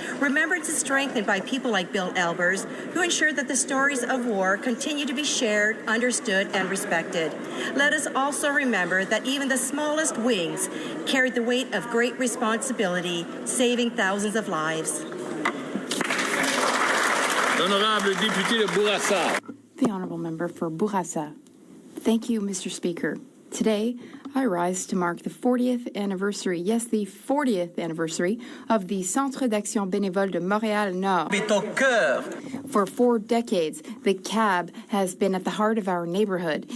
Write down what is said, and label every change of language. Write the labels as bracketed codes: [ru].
[en] Remembrance is strengthened by people like Bill Albers, who ensure that the stories of war continue to be shared, understood, and respected. Let us also remember that even the smallest wings carried the weight of great responsibility, saving thousands of lives. [fr] L'honorable député de Bourassa. [en] The Honourable Member for Bourassa. Thank you, Mr. Speaker. Today, I rise to mark the 40th anniversary, yes, the 40th anniversary of the Centre d'Action Bénévole de Montréal-Nord. For 4 decades, the CAB has been at the heart of our neighborhood.